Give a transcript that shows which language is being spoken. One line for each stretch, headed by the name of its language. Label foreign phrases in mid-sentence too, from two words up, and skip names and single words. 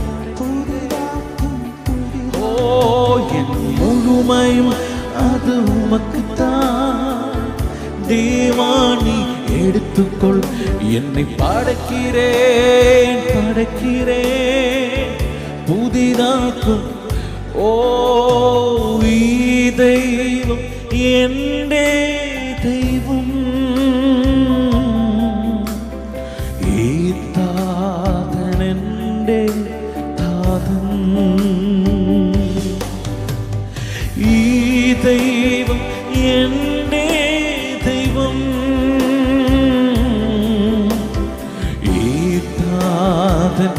Tamil: ஓ என் முழுமையும் அது உமக்குத்தான். தேவா நீ எடுத்துக்கொள், என்னை படைக்கிறேன் படைக்கிறேன். புதிதாக்கும் ஓ தெய்வம்
Malayalam: എന്റെ ദൈവം ഈ താതൻ എൻ്റെ താതൻ ഈ ദൈവം എൻ്റെ ദൈവം ഈ താതൻ